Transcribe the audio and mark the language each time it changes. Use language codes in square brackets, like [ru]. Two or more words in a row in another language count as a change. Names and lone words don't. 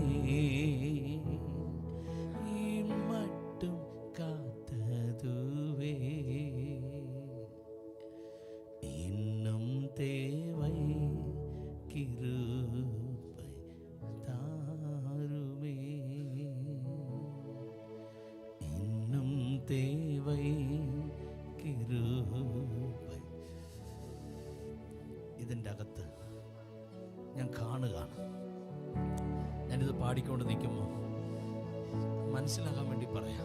[ta] மட்டும் காத்ததுவே இன்னும் தேவை கிருபை தாருமே இன்னும் தேவை കിരുബൈ. [ml] ഇതിൻ്റെ അകത്ത് ഞാൻ കാണുകയാണ്. ഞാനിത് പാടിക്കൊണ്ട് നിൽക്കുമ്പോൾ മനസ്സിലാകാൻ വേണ്ടി പറയാം.